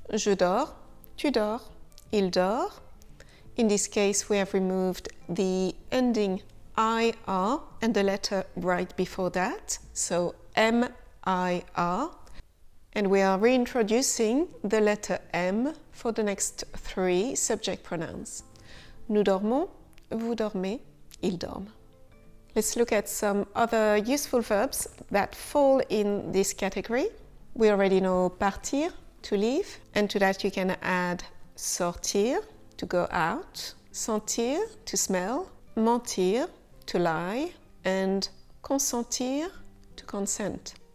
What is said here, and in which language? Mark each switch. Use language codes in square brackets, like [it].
[fr] Je dors, tu dors, il dort. [en] In this case, we have removed the ending IR and the letter right before that, so MIR. And we are reintroducing the letter M for the next three subject pronouns. [fr] Nous dormons, vous dormez, ils dorment. [en] Let's look at some other useful verbs that fall in this category. We already know partir, to leave, and to that you can add sortir, to go out, sentir, to smell, mentir, to lie, and consentir, to consent.